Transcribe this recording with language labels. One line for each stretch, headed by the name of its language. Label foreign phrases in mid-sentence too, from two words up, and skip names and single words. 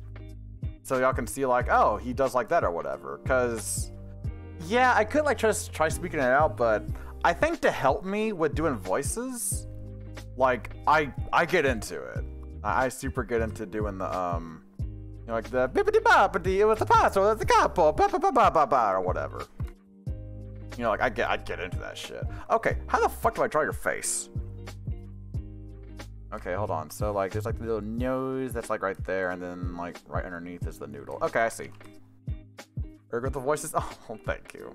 English: So y'all can see, like, oh, he does like that or whatever. Because, yeah, I could, like, just try speaking it out, but I think to help me with doing voices, like, I get into it. I super get into doing the, you know, like the bippity-boppity, it was the paso, the capo, ba-ba-ba-ba-ba, or whatever. You know, like, I get into that shit. Okay, how the fuck do I draw your face? Okay, hold on. So, like, there's, like, the little nose that's, like, right there, and then, like, right underneath is the noodle. Okay, I see. Or with the voices. Oh, thank you.